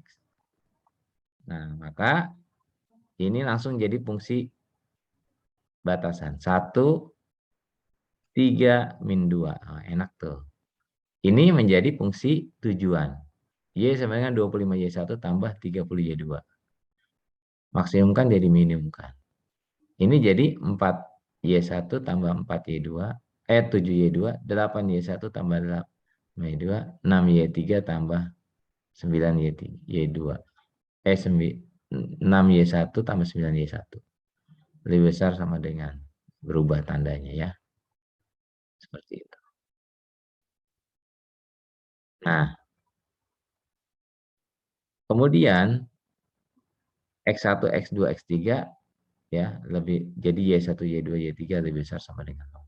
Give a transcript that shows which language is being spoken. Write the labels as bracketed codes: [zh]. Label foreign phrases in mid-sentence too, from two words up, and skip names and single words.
[id] Nah, maka ini langsung jadi fungsi batasan. 1, 3, min 2. Oh, enak tuh. Ini menjadi fungsi tujuan. Y sama dengan 25Y1 tambah 30Y2. Maksimumkan jadi minimumkan. Ini jadi 4Y1 tambah 4Y2. 7Y2. 8Y1 tambah 8Y2. 6Y3 tambah 9Y2. 6Y1 tambah 9Y1. Lebih besar sama dengan berubah tandanya ya. Seperti itu. Nah, kemudian X1, X2, X3 ya lebih jadi Y1, Y2, Y3 lebih besar sama dengan 0.